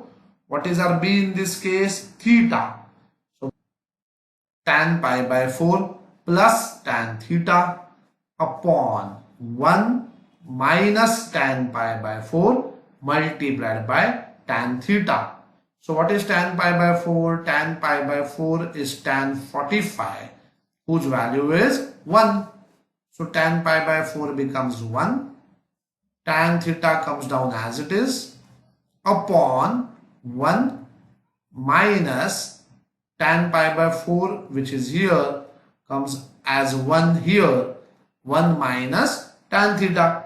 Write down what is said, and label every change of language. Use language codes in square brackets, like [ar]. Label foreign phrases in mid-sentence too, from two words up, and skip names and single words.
[en] What is our b in this case? Theta. So tan pi by 4 plus tan theta upon 1 minus tan pi by 4 multiplied by tan theta. So what is tan pi by 4? Tan pi by 4 is tan 45 whose value is 1. So tan pi by 4 becomes 1. Tan theta comes down as it is upon 1 minus tan pi by 4 which is here comes as 1 here, 1 minus tan theta.